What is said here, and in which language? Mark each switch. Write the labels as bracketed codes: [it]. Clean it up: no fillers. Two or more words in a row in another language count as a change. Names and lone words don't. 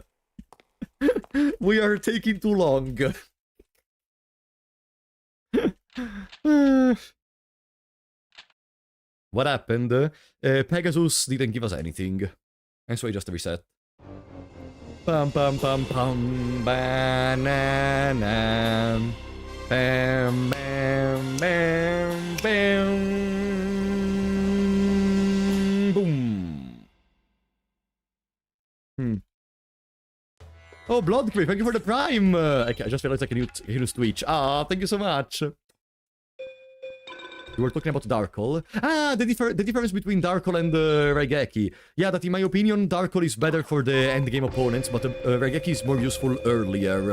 [en] We are taking too long. What happened? Pegasus didn't give us anything. And so I just reset. Pam pam pam pam banana. Bam bam bam bam. Boom. Oh, Bloodcreep, thank you for the Prime! I just realized I can use Twitch. Ah, thank you so much! We were talking about Darkle. Ah, the difference between Darkle and Raigeki. Yeah, that in my opinion, Darkle is better for the endgame opponents, but Raigeki is more useful earlier.